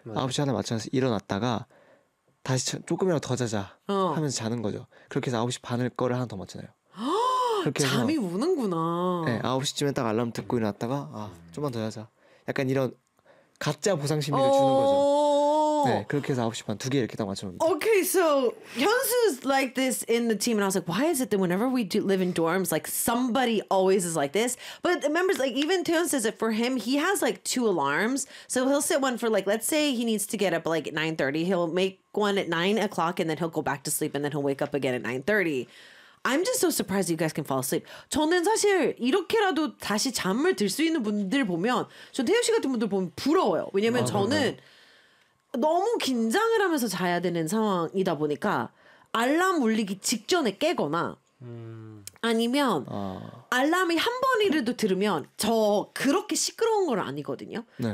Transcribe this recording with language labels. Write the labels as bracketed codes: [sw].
[ko] 9시 하나 맞춰서 일어났다가 다시 조금이라도 더 자자 하면서 자는 거죠. 그렇게 해서 9시 반을 거를 하나 더 맞춰놔요. 그렇게 해서 잠이 오는구나. 네, 9시쯤에 딱 알람 듣고 일어났다가 아, 좀만 더 자자. 약간 이런 가짜 보상 심리를 주는 거죠. 네, 그렇게 해서 9시 반 두 개 이렇게 딱 맞춰놓는다. [en] Okay, so Hyunsu's like this in the team, and I was like, why is it that whenever we do live in dorms, like somebody always is like this? But the members, like even Taehyun says that for him, he has like two alarms. So he'll set one for like, let's say he needs to get up like at 9:30. He'll make one at 9 o'clock, and then he'll go back to sleep, and then he'll wake up again at 9:30. I'm just so surprised you guys can fall asleep. [ko] 저는 사실 이렇게라도 다시 잠을 들 수 있는 분들 보면, 저 태현 씨 같은 분들 보면 부러워요. 왜냐면 저는 너무 긴장을 하면서 자야 되는 상황이다 보니까 알람 울리기 직전에 깨거나 아니면 알람이 한 번이라도 들으면 저 그렇게 시끄러운 건 아니거든요. 네.